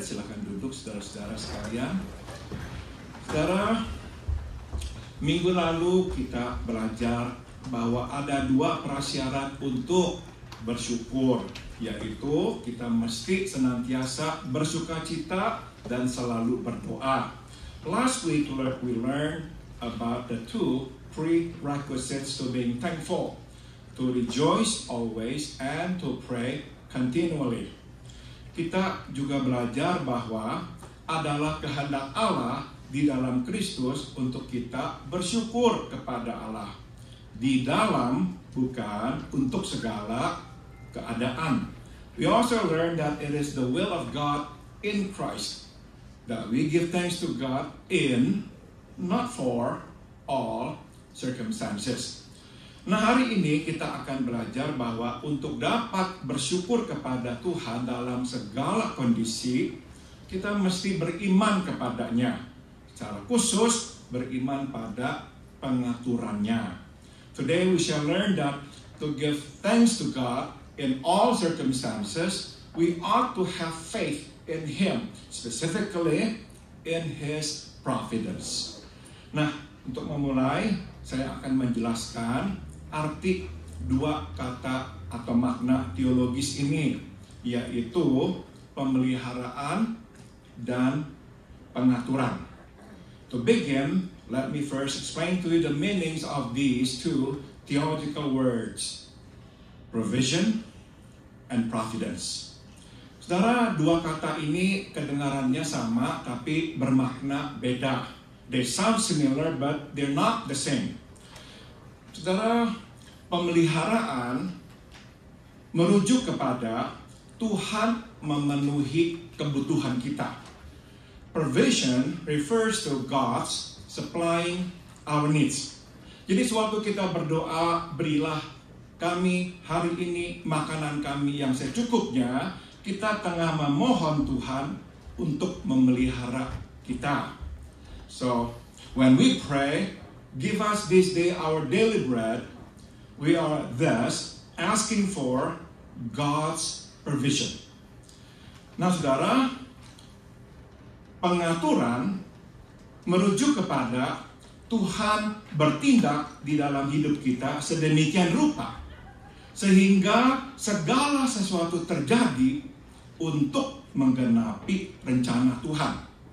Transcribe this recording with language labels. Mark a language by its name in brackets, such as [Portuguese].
[Indonesian] Silakan duduk, saudara-saudara sekalian. Saudara, minggu lalu kita belajar bahwa ada 2 prasyarat untuk bersyukur, yaitu kita mesti senantiasa bersukacita dan selalu berdoa. [English] Last week we learned about the 2 prerequisites to being thankful, to rejoice always and to pray continually. [Indonesian] Kita juga belajar bahwa adalah kehendak Allah di dalam Kristus untuk kita bersyukur kepada Allah. Di dalam, bukan untuk segala keadaan. [English] We also learned that it is the will of God in Christ that we give thanks to God in, not for, all circumstances. [Indonesian] Nah, hari ini kita akan belajar bahwa untuk dapat bersyukur kepada Tuhan dalam segala kondisi, kita mesti beriman kepadanya. Secara khusus, beriman pada pengaturannya. [English] Today we shall learn that to give thanks to God in all circumstances, we ought to have faith in Him, specifically in His providence. [Indonesian] Nah, untuk memulai, saya akan menjelaskan arti 2 kata atau makna teologis ini, yaitu pemeliharaan dan pengaturan. [English] To begin, let me first explain to you the meanings of these 2 theological words, provision and providence. [Indonesian] Saudara, 2 kata ini kedengarannya sama tapi bermakna beda. [English] They sound similar but they're not the same. [Indonesian] Saudara, pemeliharaan merujuk kepada Tuhan memenuhi kebutuhan kita. [English] Provision refers to God's supplying our needs. [Indonesian] Jadi sewaktu kita berdoa, berilah kami hari ini makanan kami yang secukupnya, kita tengah memohon Tuhan untuk memelihara kita. [English] So, when we pray, give us this day our daily bread, we are thus asking for God's provision. [Indonesian] Nah, saudara, pengaturan merujuk kepada Tuhan bertindak di dalam hidup kita sedemikian rupa sehingga segala sesuatu terjadi untuk menggenapi rencana Tuhan.